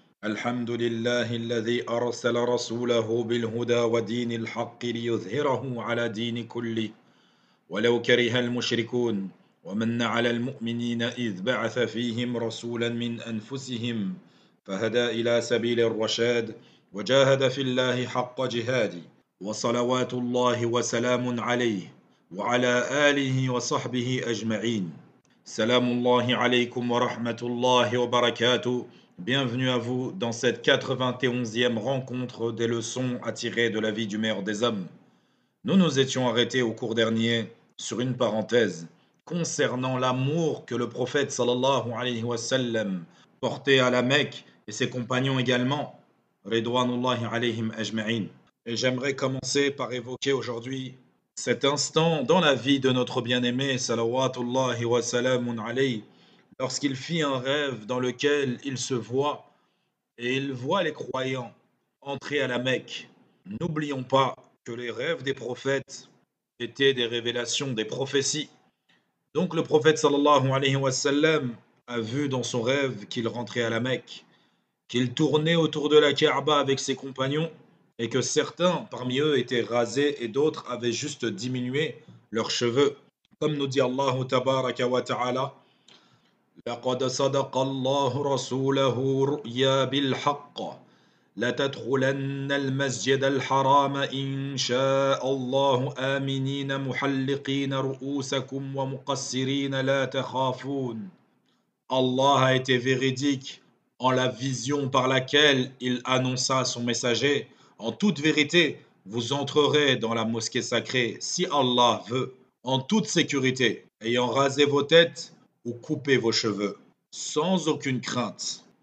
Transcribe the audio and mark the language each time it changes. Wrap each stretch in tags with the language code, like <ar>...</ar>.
<ar>الحمد لله الذي أرسل رسوله بالهدى ودين الحق ليظهره على دين كله ولو كره المشركون ومن على المؤمنين إذ بعث فيهم رسولا من أنفسهم فهدى إلى سبيل الرشاد وجاهد في الله حق جهاده وصلوات الله وسلام عليه وعلى آله وصحبه أجمعين. Salamullahi alaykum wa rahmatullahi wa barakatuh.</ar> <fr>Bienvenue à vous dans cette 91e rencontre des leçons à tirer de la vie du meilleur des hommes. Nous nous étions arrêtés au cours dernier sur une parenthèse concernant l'amour que le prophète</fr> <ar>sallallahu alayhi wa sallam</ar> <fr>portait à la Mecque et ses compagnons également,</fr> <ar>Ridwanullahi alayhim ajma'in.</ar> <fr>Et j'aimerais commencer par évoquer aujourd'hui cet instant dans la vie de notre bien-aimé,</fr> <ar>salawatullahi wa salamun alayhi,</ar> <fr>lorsqu'il fit un rêve dans lequel il se voit et il voit les croyants entrer à la Mecque. N'oublions pas que les rêves des prophètes étaient des révélations, des prophéties. Donc le prophète</fr> <ar>sallallahu alayhi wa sallam</ar> <fr>a vu dans son rêve qu'il rentrait à la Mecque, qu'il tournait autour de la Kaaba avec ses compagnons et que certains parmi eux étaient rasés et d'autres avaient juste diminué leurs cheveux. Comme nous dit</fr> <ar>Allah tabaraka wa ta'ala, لقد صدق الله رسوله رؤيا بالحق لتدخلن المسجد الحرام إن شاء الله آمنين محلقين رؤوسكم ومقصرين لا تخافون.</ar> <fr>Allah a été véridique en la vision par laquelle il annonça à son messager. En toute vérité, vous entrerez dans la mosquée sacrée, si Allah veut, en toute sécurité, ayant rasé vos têtes ou coupé vos cheveux, sans aucune crainte.</fr>